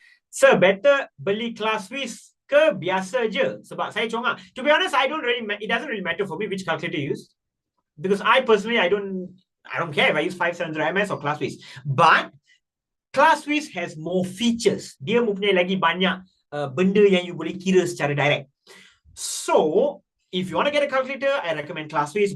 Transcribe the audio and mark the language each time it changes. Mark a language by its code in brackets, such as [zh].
[ms] Sir, better beli class Swiss ke biasa je? Sebab saya congak. [en] To be honest, it doesn't really matter for me which calculator you use. Because I personally, I don't care if I use 5700 MS or class Swiss. But class Swiss has more features. [ms] Dia mempunyai lagi banyak benda yang you boleh kira secara direct. So, [en] if you want to get a calculator, I recommend Classwiz.